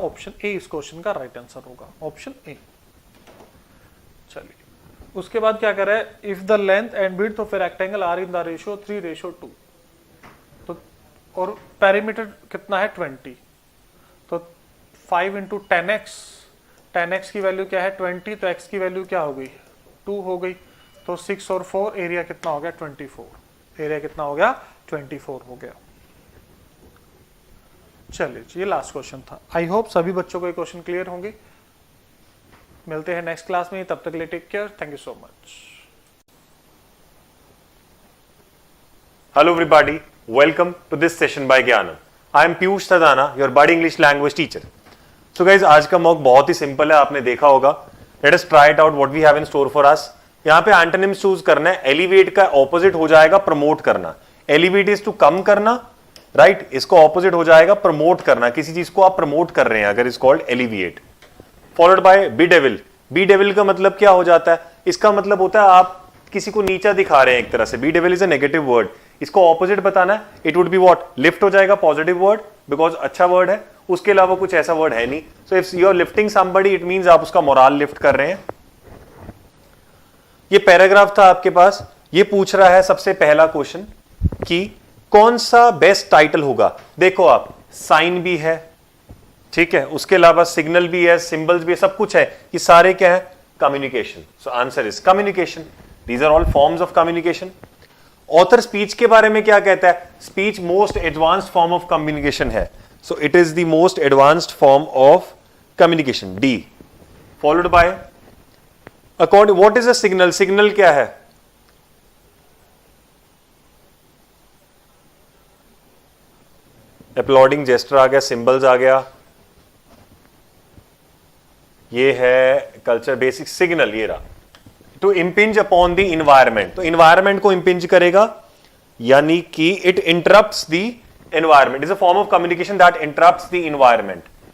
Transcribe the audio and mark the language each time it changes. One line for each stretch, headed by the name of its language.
Hindi: Option A इस question का right answer होगा, ऑप्शन ए। चलिए उसके बाद क्या कर रहा है,
English: if the length and width of a rectangle are in the ratio 3:2,
Hindi: तो और पेरीमीटर कितना है 20, तो 5 × 10x, 10x की वैल्यू क्या है 20, तो x की वैल्यू क्या हो गई 2 हो गई, तो 6 और 4 एरिया कितना हो गया 24, एरिया कितना हो गया 24 हो गया। चलिए ये लास्ट क्वेश्चन था। आई होप सभी बच्चों को ये क्वेश्चन क्लियर होंगे। मिलते हैं नेक्स्ट क्लास में, तब तक के लिए
English: Take care, thank you so much. Hello everybody, welcome to this session by Gyanam. I am Piyush Thadana, your budding English language teacher.
Hindi: So guys, आज का मॉक बहुत ही सिंपल है, आपने देखा होगा।
English: Let us try it out what we have in store for us.
Hindi: यहाँ पे antonyms choose करना है, एलिवेट का ऑपोजिट हो जाएगा प्रमोट करना। एलिवेट इज टू कम करना, राइट, इसको ऑपोजिट हो जाएगा प्रमोट करना, किसी चीज को आप प्रमोट कर रहे हैं अगर is called alleviate. Followed by B devil. B devil का मतलब क्या हो जाता है, इसका मतलब होता है आप किसी को नीचा दिखा रहे हैं एक तरह से।
English: bedevil is a negative word,
Hindi: इसको ऑपोजिट बताना है,
English: it would be what,
Hindi: lift हो जाएगा पॉजिटिव वर्ड, बिकॉज अच्छा वर्ड है, उसके अलावा कुछ ऐसा वर्ड है नहीं।
English: so if you are lifting somebody it means
Hindi: आप उसका मोरल लिफ्ट कर रहे हैं। ये पैराग्राफ था आपके पास, ये पूछ रहा है सबसे पहला क्वेश्चन कि कौन सा बेस्ट टाइटल होगा। देखो आप, साइन भी है, ठीक है, उसके अलावा सिग्नल भी है, सिंबल्स भी है, सब कुछ है, ये सारे क्या है, communication.
English: So answer is communication, these are all forms of communication.
Hindi: Author speech के बारे में क्या कहता है, speech most advanced form of communication है।
English: So it is the most advanced form of communication. D. Followed by according, what is a signal?
Hindi: Signal क्या है? Applauding gesture आ गया, symbols आ गया, ये है कल्चर बेसिक सिग्नल, ये रहा.
English: to impinge upon the environment,
Hindi: तो इन्वायरमेंट को इम्पिंज करेगा, यानी कि
English: It interrupts the environment, is a form of communication that interrupts the environment.